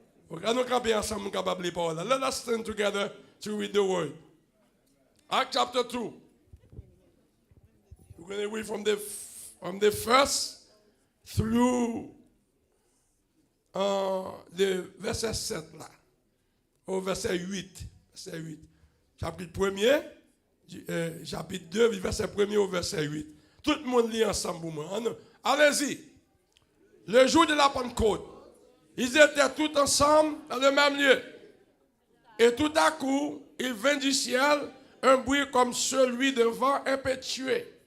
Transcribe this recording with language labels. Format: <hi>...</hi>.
<fr>Nous camper ensemble, capable de parler.</fr> <en>Let us stand together to read the word. Acts chapter 2. We're going to read from the first through</en> <fr>le verset 7 là, au verset 8. Verset 8. Chapitre 1er, chapitre 2, verset 1er au verset 8. Tout le monde lit ensemble pour moi. Allez-y. Le jour de la Pentecôte, ils étaient tous ensemble dans le même lieu. Et tout à coup, il vint du ciel un bruit comme celui d'un vent impétueux.</fr>